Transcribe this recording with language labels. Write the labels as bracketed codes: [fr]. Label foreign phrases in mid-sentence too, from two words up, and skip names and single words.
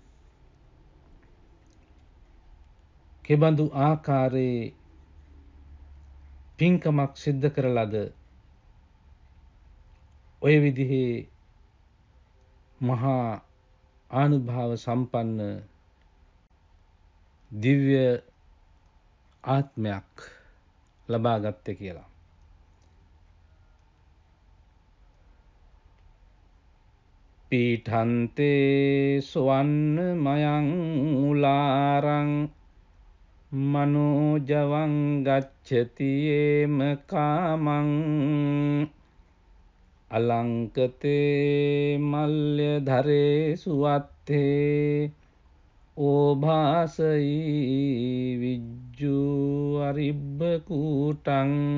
[si] කෙබඳු ආකාරයේ පින්කමක් සිද්ධ කරලද ඔය විදිහේ මහා ආනුභාව සම්පන්න දිව්‍ය ආත්මයක් ලබා ගත්තේ කියලා. [pi] පීඨන්තේ සවන්න මයං උලාරං මනෝජවං ගච්ඡති ඒම කාමං අලංකතේ මල්්‍ය ධරේ සුවත්තේ ඕභාසයි විජ්ජු අරිබ්බ කූටං.